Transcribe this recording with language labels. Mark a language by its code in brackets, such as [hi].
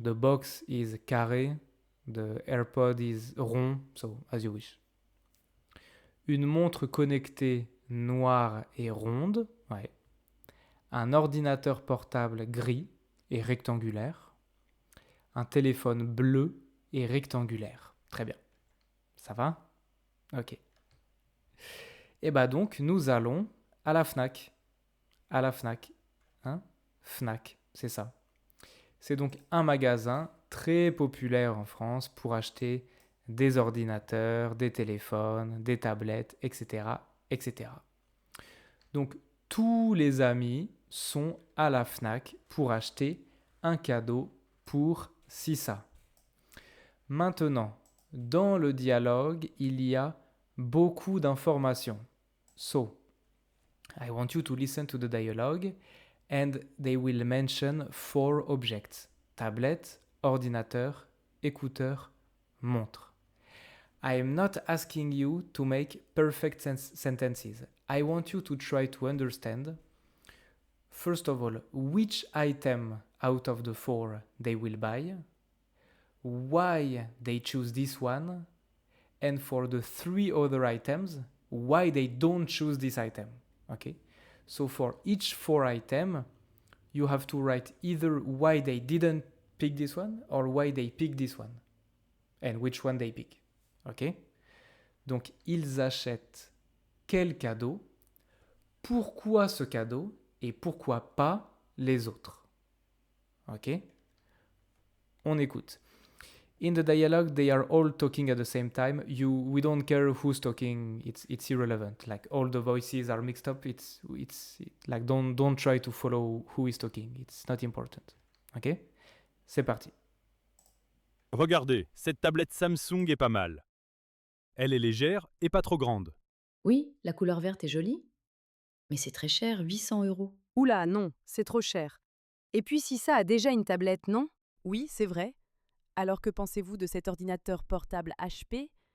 [en] The box is carré, the AirPod is rond, so as you wish. [fr] Une montre connectée noire et ronde, ouais. Un ordinateur portable gris et rectangulaire, un téléphone bleu et rectangulaire. Très bien. Ça va? Ok. Et bah donc, nous allons à la Fnac. À la Fnac. Hein? Fnac, c'est ça. C'est donc un magasin très populaire en France pour acheter des ordinateurs, des téléphones, des tablettes, etc., etc. Donc, tous les amis sont à la Fnac pour acheter un cadeau pour Sissa. Maintenant, dans le dialogue, il y a beaucoup d'informations. [en] So, I want you to listen to the dialogue and they will mention 4 objects. [fr] Tablette, ordinateur, écouteur, montre. [en] I am not asking you to make perfect sentences. I want you to try to understand, first of all, which item out of the 4 they will buy, why they choose this one, and for the 3 other items, why they don't choose this item. Okay? So for each 4 items, you have to write either why they didn't pick this one or why they picked this one, and which one they pick. Ok? [fr] Donc, ils achètent quel cadeau, pourquoi ce cadeau et pourquoi pas les autres. Ok? On écoute. [en] In the dialogue, they are all talking at the same time. We don't care who's talking. It's irrelevant. Like all the voices are mixed up. It's like don't try to follow who is talking. It's not important. Ok? [fr] C'est parti. Regardez, cette tablette Samsung est pas mal. Elle est légère et pas trop grande. Oui, la couleur verte est jolie. Mais c'est très cher, 800 €. Oula, non, c'est trop cher. Et puis si ça a déjà une tablette, non? Oui, c'est vrai. Alors que pensez-vous de cet ordinateur portable HP?